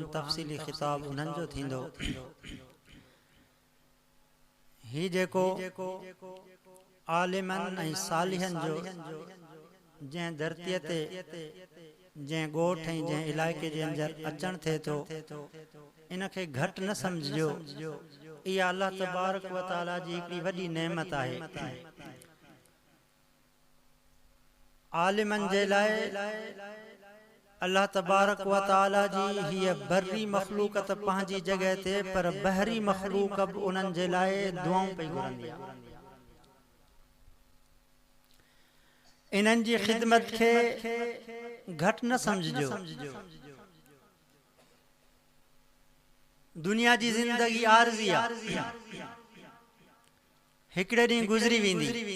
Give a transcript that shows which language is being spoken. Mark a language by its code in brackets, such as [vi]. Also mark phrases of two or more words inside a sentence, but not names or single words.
[sd] तफ़सीली ख़िताब उन्हनि जो थींदो। ही जेको आलिमनि ऐं सालिहनि जो जंहिं धरतीअ ते जंहिं ॻोठ ऐं जंहिं इलाइक़े जे अंदरि अचणु थिए थो, इनखे घटि न सम्झिजो। इहा [ar] الله تبارك وتعالى [sd] जी हिकिड़ी वॾी नेमत आहे। आलिमनि जे लाइ [ar] الله تبارك وتعالى [sd] जी हीअ बर्री मखलूक़त पंहिंजी जॻह ते, पर बहरी मखलूक़ बि उन्हनि जे लाइ दुआऊं पई घुरंदी आहे। इन्हनि जी ख़िदमत खे घटि न सम्झिजो। दुनिया जी ज़िंदगी आरज़ी आहे, हिकिड़े ॾींहुं गुज़री वेंदी।